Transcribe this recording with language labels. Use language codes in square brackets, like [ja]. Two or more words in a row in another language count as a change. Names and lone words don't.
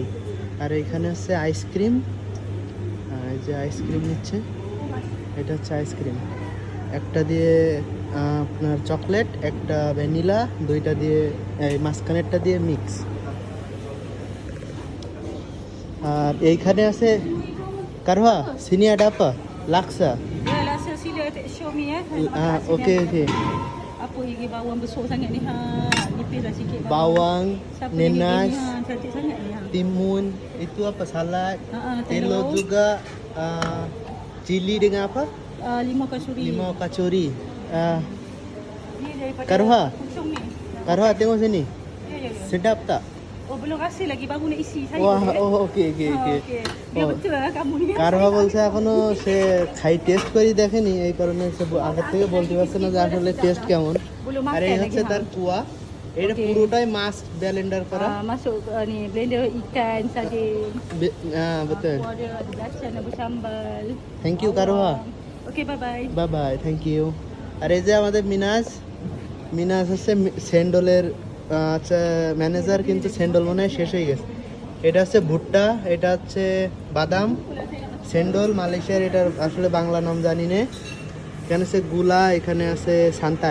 [bn] আর এখানে হচ্ছে আইসক্রিম, এই যে আইসক্রিম নিচ্ছে, এটা হচ্ছে আইসক্রিম। একটা দিয়ে আপনার চকলেট, একটা ভ্যানিলা, দুইটা দিয়ে এই মাঝখানেরটা দিয়ে মিক্স। আর এইখানে আছে কারওয়া সিনিয়া ডাপা লাক্সা। [ms] Ya lah sila [en] show me [ms] makan sini [bn] ওকে [ms] ada [bn] ওকে, [ms] apa lagi bawang besar sangat ni ha. Nipis lah sikit bawang, Siapa nenas, lagi ni ha cantik sangat ni ha. timun, itu apa salad, telur Telur juga, chili dengan apa? Limau kasuri. Limau kacori. Ni daripada Karuha? Puchong ni. Karuha tengok sini, Ya ya ya. sedap tak? Oh belum rasa lagi baru nak isi saya. Wah, boleh? oh oke oke oke. Okey. Biar Oh. betul lah kamu ni. [bn] কারোয়া বলছে এখনো সে খাই টেস্ট করেই দেখেনি, এই কারণে সে আগের থেকে বলতে পারছে না যে আসলে টেস্ট কেমন। [ms] Belum [bn] আর এই [ms] makan [bn] হচ্ছে [ms] lagi [bn] তার [ms] ha. [bn] কুয়া, এটা [ms] Okay. [bn] পুরোটাই মাছ ব্লেন্ডার করা। [ms] Masuk ni blender ikan sardin. betul. Aku ada belacan, ada sambal. [en] thank you কারোয়া, Okey bye bye. bye bye, thank you. [bn] আর এই যে আমাদের মিনাজ, মিনাজ হচ্ছে স্যান্ডলের আচ্ছা ম্যানেজার, কিন্তু স্যান্ডল মনে হয় শেষ হয়ে গেছে। এটা হচ্ছে ভুট্টা, এটা হচ্ছে বাদাম, স্যান্ডল মালয়েশিয়ার, এটার আসলে বাংলা নাম জানি না। এখানে আছে গুলা, এখানে আছে সান্তান।